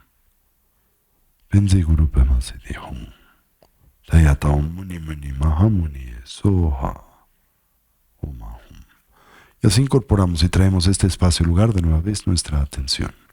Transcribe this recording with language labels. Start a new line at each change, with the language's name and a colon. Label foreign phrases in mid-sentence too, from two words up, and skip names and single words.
Sanskrit: वज्र गुरु पद्म सिद्धि हूँ। तद्यथा ॐ मुनि मुनि महामुनि स्वाहा. ॐ आःहूँ.
Spanish: Y así incorporamos y traemos este espacio y lugar de nueva vez nuestra atención.